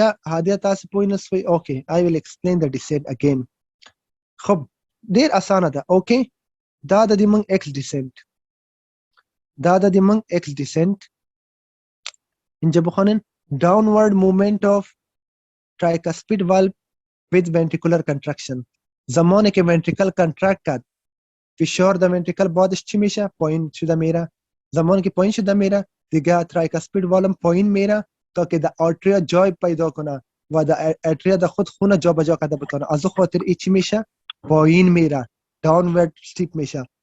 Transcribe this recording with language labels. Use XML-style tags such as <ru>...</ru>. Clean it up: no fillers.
<ps>هادیه تاسو پوه نسوئ؟ اوکې</ps> <en>I will explain the descent again.</en> <ps>خب ډیر اسانه ده. اوکې دا د دې موږ x descent، دا د دې موږ x descent.</ps> <fa>اینجا بخونین</fa> <en>downward movement of tricuspid valve with ventricular contraction.</en> <fa>زمانی که ventricle contract کرد فشار در ventricle بعدش چی میشه؟ پایین شده میره. زمانی که پایین شده میره دیگه tricuspid valve پایین میره تا که در آرتریا جای پیدا کنه و در آرتریا در خود خون جا بجا کرده بتونه. از او خاطر ای چی میشه؟ پایین میره، downward steep میشه.</fa>